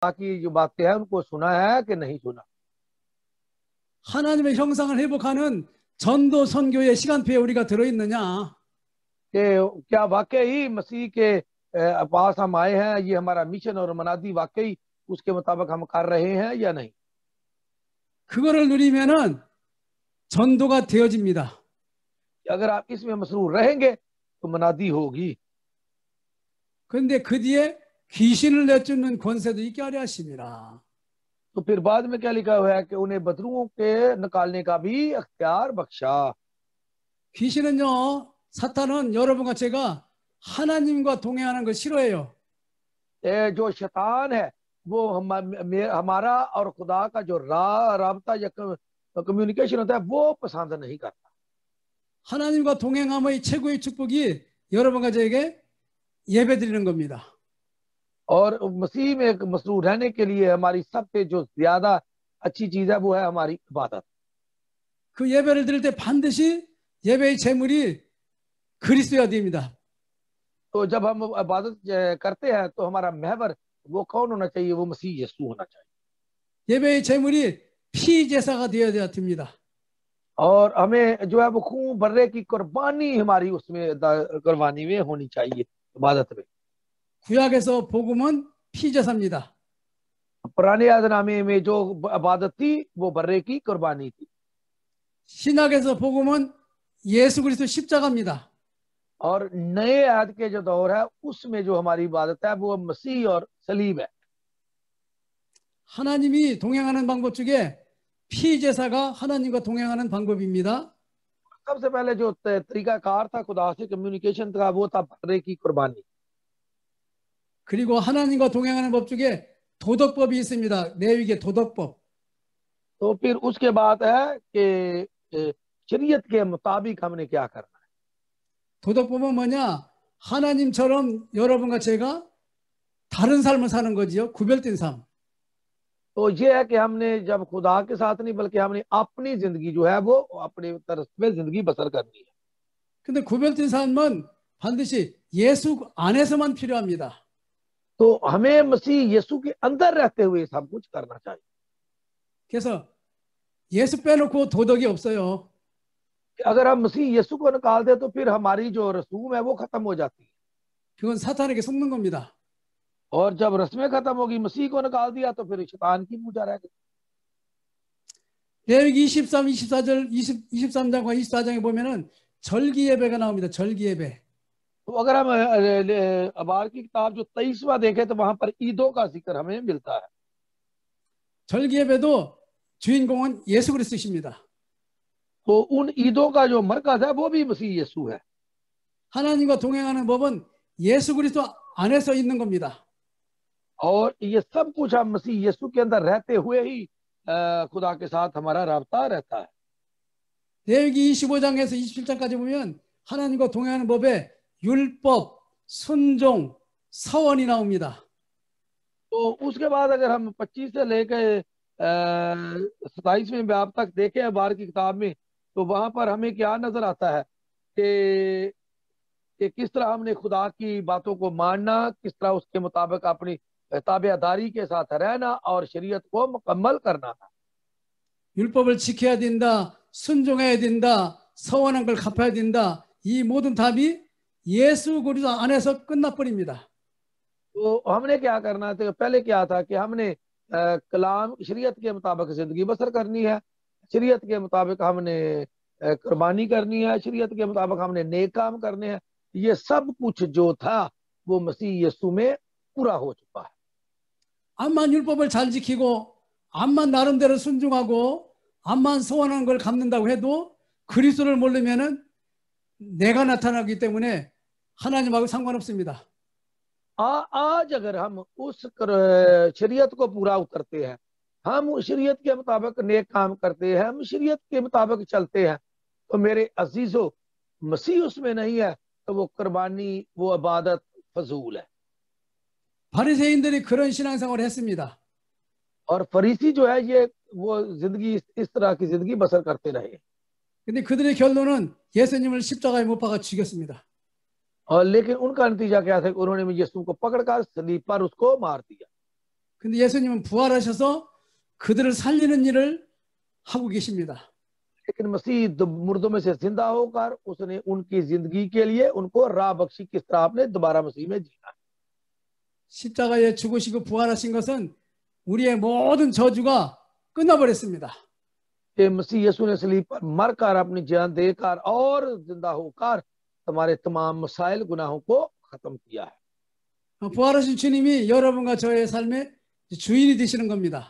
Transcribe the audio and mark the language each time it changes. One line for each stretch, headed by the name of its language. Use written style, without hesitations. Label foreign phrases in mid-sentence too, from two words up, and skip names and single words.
Urdu: خدا کی جو باتیں ہیں ان کو سنا ہے کہ نہیں سنا.
Korean: 하나님의 형상을 회복하는 전도 선교의 시간표에 우리가 들어있느냐?
Urdu: کہ کیا واقعی مسیح کے پاس ہم آئے ہیں، یہ ہمارا مشن اور منادی واقعی اس کے مطابق ہم کر رہے ہیں یا نہیں.
Korean: 그거를 누리면은 전도가 되어집니다.
Urdu: اگر آپ اس میں مسرور رہیں گے تو منادی ہوگی.
Korean: 그런데 그 뒤에 귀신을 내쫓는 권세도 있게 하려 하십니다.
Urdu: تو پھر بعد میں کیا لکھا ہوا ہے کہ انہیں بدروحوں کے نکالنے کا بھی اختیار بخشا.
Korean: 귀신은요, 사탄은 여러분과 제가 하나님과 동행하는 걸 싫어해요.
Urdu: جو شیطان ہے وہ ہمارا اور خدا کا جو رابطہ یا کمیونیکیشن ہوتا ہے وہ پسند نہیں کرتا.
Korean: 하나님과 동행함의 최고의 축복이 여러분과 저에게 예배드리는 겁니다.
Urdu: اور مسیح میں مسرور رہنے کے لیے ہماری سب سے جو زیادہ اچھی چیز ہے وہ ہے ہماری عبادت.
Korean: 그 예배를 드릴 때 반드시 예배의 제물이 그리스도여야 됩니다.
Urdu: تو جب ہم عبادت کرتے ہیں تو ہمارا محور وہ کون ہونا چاہیے? وہ مسیح یسوع ہونا چاہیے.
Korean: 예배의 제물이 피 제사가 되어야 됩니다.
Urdu: اور ہمیں جو ہے وہ خون برّے کی قربانی ہماری اس میں قربانی میں ہونی چاہیے عبادت میں.
Korean: 구약에서 복음은 피 제사입니다.
Urdu: پرانے یادنامے میں جو عبادت تھی وہ برّے کی قربانی تھی.
Korean: 신약에서 복음은 예수 그리스도 십자가입니다.
Urdu: اور نئے یاد کے جو دور ہے اس میں جو ہماری عبادت ہے وہ مسیح اور صلیب ہے.
Korean: 하나님이 동행하는 방법 중에 피 제사가 하나님과 동행하는 방법입니다.
Urdu: سب سے پہلے جو طریقہ کار تھا خدا سے کمیونیکیشن تھا وہ تھا برّے کی قربانی.
Korean: 그리고 하나님과 동행하는 법 중에 도덕법이 있습니다. 레위기 도덕법.
Urdu: تو پھر اس کے بعد ہے کہ شریعت کے مطابق ہم نے کیا کرنا ہے.
Korean: 도덕법은 뭐냐? 하나님처럼 여러분과 제가 다른 삶을 사는 거지요. 구별된 삶.
Urdu: تو یہ ہے کہ ہم نے جب خدا کے ساتھ نہیں بلکہ ہم نے اپنی زندگی جو ہے وہ اپنی طرف میں زندگی بسر کرنی ہے.
Korean: 근데 구별된 삶은 반드시 예수 안에서만 필요합니다.
Urdu: تو ہمیں مسیح یسوع کے اندر رہتے ہوئے سب کچھ کرنا چاہیے.
Korean: 그래서 예수 빼놓고 도덕이 없어요.
Urdu: اگر ہم مسیح یسوع کو نکال دے تو پھر ہماری جو رسوم ہے وہ ختم ہو جاتی ہے.
Korean: 그건 사탄에게 속는 겁니다.
Urdu: اور جب رسمیں ختم ہوگی مسیح کو نکال دیا تو پھر شیطان کی پوجا رہ گئی.
Korean: 레위기 23, 24절, 23장과 24장에 보면은 절기 예배가 나옵니다. 절기 예배.
Urdu: تو اگر ہم ابار کی کتاب جو 23واں دیکھیں تو وہاں پر عیدوں کا ذکر ہمیں ملتا ہے.
Korean: 절기 예배도 주인공은 예수 그리스도십니다.
Urdu: تو ان عیدوں کا جو مرکز ہے وہ بھی مسیح یسوع ہے.
Korean: 하나님과 동행하는 법은 예수 그리스도 안에서 있는 겁니다.
Urdu: اور یہ سب کچھ ہم مسیح یسوع کے اندر رہتے ہوئے ہی خدا کے ساتھ ہمارا رابطہ رہتا ہے.
Korean: 레위기 25장에서 27장까지 보면 하나님과 동행하는 법에 율법, 순종, 서원이 나옵니다.
Urdu: تو اس کے بعد اگر ہم 25 سے لے کر 27ویں باب تک دیکھیں بار کی کتاب میں تو وہاں پر ہمیں کیا نظر آتا ہے کہ کس طرح ہم نے خدا کی باتوں کو ماننا، کس طرح اس کے مطابق اپنی تابعداری کے ساتھ رہنا اور شریعت کو مکمل کرنا تھا.
Korean: 율법을 지켜야 된다, 순종해야 된다, 서원한 걸 갚아야 된다. 이 모든 답이 예수 그리스도 안에서 끝나버립니다.
Urdu: تو ہم نے کیا کرنا تھا? پہلے کیا تھا کہ ہم نے کلام شریعت کے مطابق زندگی بسر کرنی ہے، شریعت کے مطابق ہم نے قربانی کرنی ہے، شریعت کے مطابق ہم نے نیک کام کرنے ہیں. یہ سب کچھ جو تھا وہ مسیح یسوع میں پورا ہو چکا ہے.
Korean: 암만 율법을 잘 지키고 암만 나름대로 순종하고 암만 서원한 걸 갚는다고 해도 그리스도를 모르면은 내가 나타나기 때문에 하나님하고 상관없습니다.
Urdu: آج اگر ہم اس شریعت کو پورا اترتے ہیں، ہم شریعت کے مطابق نیک کام کرتے ہیں، ہم شریعت کے مطابق چلتے ہیں، تو میرے عزیزوں مسیح اس میں نہیں ہے تو وہ قربانی، وہ عبادت فضول ہے.
Korean: 바리새인들이 그런 신앙생활을 했습니다.
Urdu: اور فریسی جو ہے یہ وہ زندگی اس طرح کی زندگی بسر کرتے رہے.
Korean: 근데 그들의 결론은 예수님을 십자가에 못 박아 죽였습니다.
Urdu: اور لیکن ان کا نتیجہ کیا تھا؟ انہوں نے یسوع کو پکڑ کر صلیب پر اس کو مار دیا.
Korean: 근데 예수님은 부활하셔서 그들을 살리는 일을 하고 계십니다.
Urdu: لیکن مسیح مردوں میں سے زندہ ہو کر اس نے ان کی زندگی کے لیے ان کو راہ بخشی، کس طرح آپ نے دوبارہ مسیح میں جینا.
Korean: 십자가에 죽으시고 부활하신 것은 우리의 모든 저주가 끝나버렸습니다.
Urdu: کہ مسیح یسوع نے صلیب پر مر کر اپنی جان دے کر اور زندہ ہو کر ہمارے تمام مسائل گناہوں کو ختم کیا ہے.
Korean: 부활하신 주님이 여러분과 저의 삶의 주인이 되시는 겁니다.